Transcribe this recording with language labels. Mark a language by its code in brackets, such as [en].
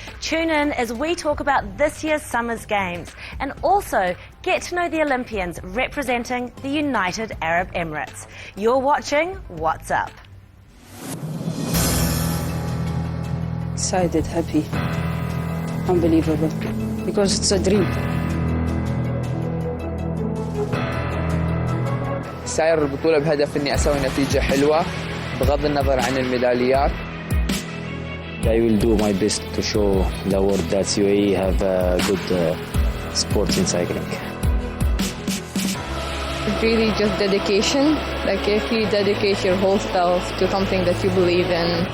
[en] Tune in as we talk about this year's Summer's Games and also get to know the Olympians representing the United Arab Emirates. You're watching What's Up. Excited, happy, unbelievable, because it's a dream. [ar] ساير البطولة بهدف إني أسوي نتيجة حلوة بغض النظر عن الميداليات. [en] I will do my best to show the world that UAE have good sports in cycling. Really just dedication. Like if you dedicate your whole self to something that you believe in.